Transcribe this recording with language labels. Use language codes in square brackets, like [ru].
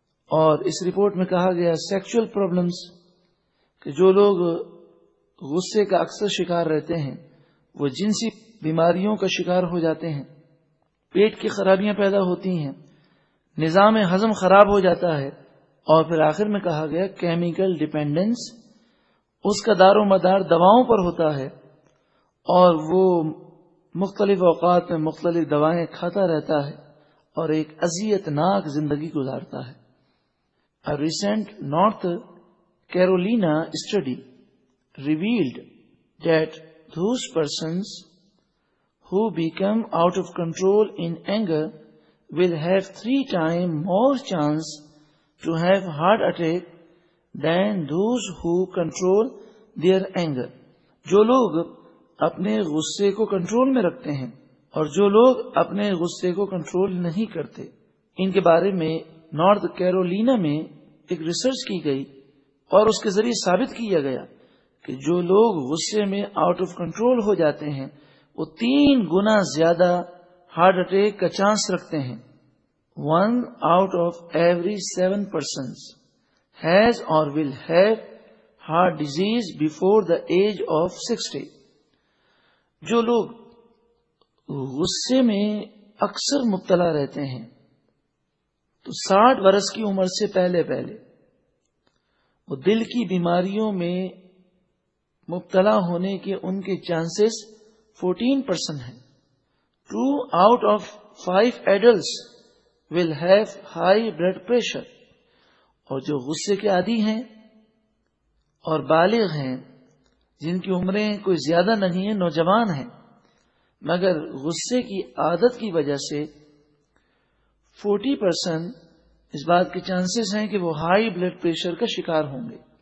[ur] اور اس رپورٹ میں کہا گیا سیکشل پرابلمز، کہ جو لوگ غصے کا اکثر شکار رہتے ہیں وہ جنسی بیماریوں کا شکار ہو جاتے ہیں، پیٹ کی خرابیاں پیدا ہوتی ہیں، نظام ہضم خراب ہو جاتا ہے. اور پھر آخر میں کہا گیا کیمیکل ڈیپینڈنس، اس کا دار و مدار دواؤں پر ہوتا ہے اور وہ مختلف اوقات میں مختلف دوائیں کھاتا رہتا ہے اور ایک اذیت ناک زندگی گزارتا ہے. [en] A recent North Carolina study revealed that those persons who become out of control in anger will have 3 times more chance to have heart attack than those who control their anger. [ur] جو لوگ اپنے غصے کو control میں رکھتے ہیں اور جو لوگ اپنے غصے کو کنٹرول نہیں کرتے، ان کے بارے میں نارتھ کیرولینا میں ایک ریسرچ کی گئی اور اس کے ذریعے ثابت کیا گیا کہ جو لوگ غصے میں آؤٹ آف کنٹرول ہو جاتے ہیں وہ 3 گنا زیادہ ہارٹ اٹیک کا چانس رکھتے ہیں. [en] 1 out of every 7 persons has or will have heart disease before the age of 60. [ur] جو لوگ غصے میں اکثر مبتلا رہتے ہیں تو 60 برس کی عمر سے پہلے وہ دل کی بیماریوں میں مبتلا ہونے کے ان کے چانسز 14% ہیں. [en] 2 out of 5 adults will have high blood pressure. [ur] اور جو غصے کے عادی ہیں اور بالغ ہیں، جن کی عمریں کوئی زیادہ نہیں ہیں، نوجوان ہیں، مگر غصے کی عادت کی وجہ سے 40% اس بات کے چانسز ہیں کہ وہ ہائی بلڈ پریشر کا شکار ہوں گے۔